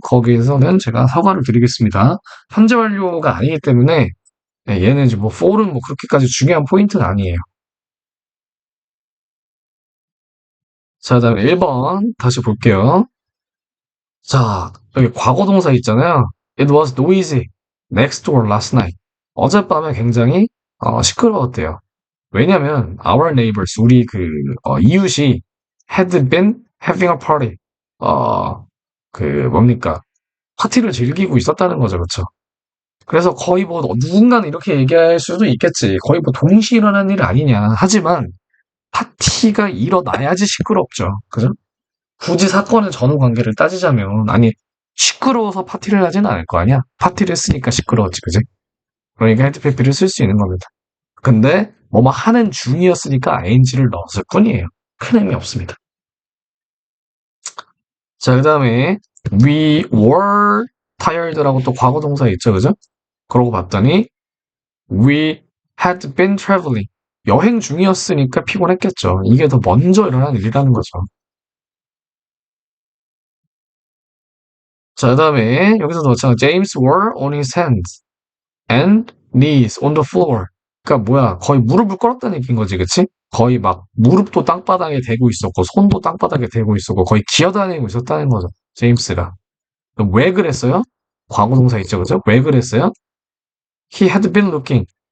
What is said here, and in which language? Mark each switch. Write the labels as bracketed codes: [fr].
[ko] 거기에서는 제가 사과를 드리겠습니다. 현재 완료가 아니기 때문에 네, 얘는 이제 뭐 for은 뭐 그렇게까지 중요한 포인트는 아니에요. 자, 다음 1번 다시 볼게요. 자, 여기 과거 동사 있잖아요. [en] It was noisy next door last night. [ko] 어젯밤에 굉장히 시끄러웠대요. 왜냐면 [en] our neighbors [ko] 우리 이웃이 [en] had been having a party. [ko] 어, 뭡니까? 파티를 즐기고 있었다는 거죠, 그렇죠? 그래서 거의 뭐 누군가는 이렇게 얘기할 수도 있겠지. 거의 뭐 동시에 일어난 일 아니냐. 하지만 파티가 일어나야지 시끄럽죠. 그죠? 굳이 사건의 전후 관계를 따지자면 아니 시끄러워서 파티를 하진 않을 거 아니야. 파티를 했으니까 시끄러웠지, 그지? 그러니까 헤드피피를 쓸 수 있는 겁니다. 근데 뭐뭐 하는 중이었으니까 ing를 넣었을 뿐이에요. 큰 의미 없습니다. 자, 그 다음에 [en] we were tired [ko] 라고 또 과거 동사 있죠, 그죠? 그러고 봤더니 [en] we had been traveling. [ko] 여행 중이었으니까 피곤했겠죠. 이게 더 먼저 일어난 일이라는 거죠. 자, 그 다음에 여기서도 마찬가지 [en] James were on his hands and knees on the floor. [ko] 그러니까 뭐야, 거의 무릎을 꿇었다는 얘기인 거지, 그치? 거의 막 무릎도 땅바닥에 대고 있었고 손도 땅바닥에 대고 있었고 거의 기어다니고 있었다는 거죠. 제임스가. 그럼 왜 그랬어요? 과거 동사 있죠, 그죠? 왜 그랬어요? [en] He had been looking.